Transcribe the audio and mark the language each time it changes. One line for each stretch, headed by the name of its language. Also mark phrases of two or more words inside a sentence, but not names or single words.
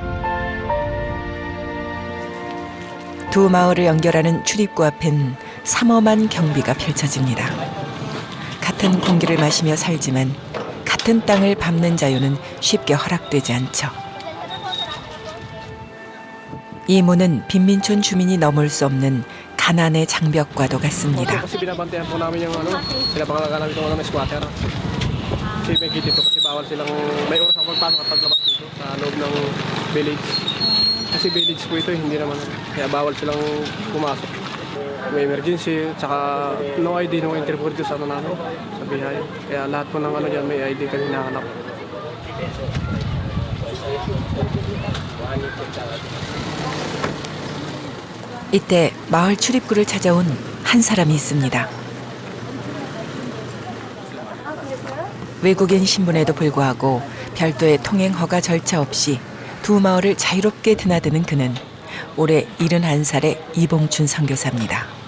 Korean: 두 마을을 연결하는 출입구 앞엔 삼엄한 경비가 펼쳐집니다. 같은 공기를 마시며 살지만 같은 땅을 밟는 자유는 쉽게 허락되지 않죠. 이 문은 빈민촌 주민이 넘을 수 없는 가난의 장벽과도 같습니다.
Filipino: Kasi binabantayan po namin yung pinapangalaga namin itong squatter. Kasi may gate ito kasi bawal silang may oras ang pagpasok at paglabas dito sa loob ng village. Kasi village po ito, hindi naman. Kaya bawal silang pumasok. May emergency, tsaka
English: no ID, no entry
Filipino: po dito sa namin, sa bihay. Kaya lahat po ng dyan may ID kami hinahanap.
Korean: 이때 마을 출입구를 찾아온 한 사람이 있습니다. 외국인 신분에도 불구하고 별도의 통행 허가 절차 없이 두 마을을 자유롭게 드나드는 그는 올해 71살의 이봉춘 선교사입니다.